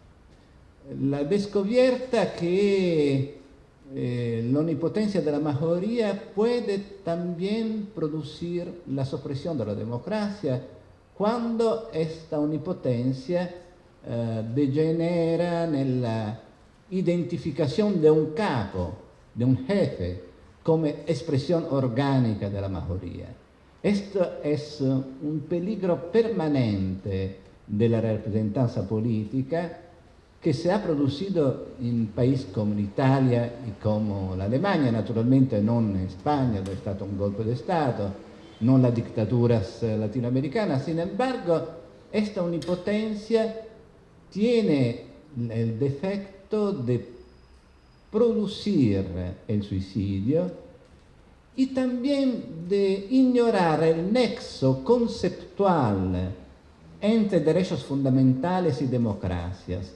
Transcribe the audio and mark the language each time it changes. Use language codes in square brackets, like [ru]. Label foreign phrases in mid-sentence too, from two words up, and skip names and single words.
[es] La descubierta que la omnipotencia de la mayoría puede también producir la supresión de la democracia cuando esta omnipotencia degenera nella identificación de un capo, de un jefe, como expresión orgánica de la mayoría. Esto es un peligro permanente de la representación política que se ha producido [it] in paesi come l'Italia e come l'Alemania, naturalmente non in Spagna, dove è stato un golpe di Stato, non [es] la dictaduras latinoamericanas. Sin embargo, esta omnipotencia tiene el defecto de producir el suicidio y también de ignorar el nexo conceptual entre derechos fundamentales y democracias.